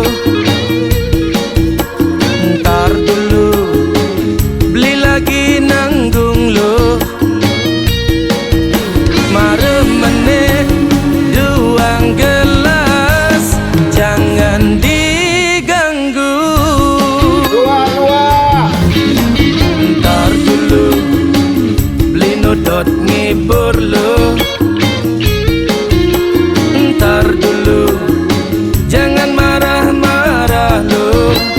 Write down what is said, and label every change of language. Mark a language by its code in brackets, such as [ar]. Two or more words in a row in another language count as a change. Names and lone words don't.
[id] Ntar dulu, beli lagi nanggung lo. [ban] Mare meneh duang gelas, [id] jangan diganggu. Ntar dulu, beli nodot ngibur lo. Ntar dulu, jangan marah-marah lo.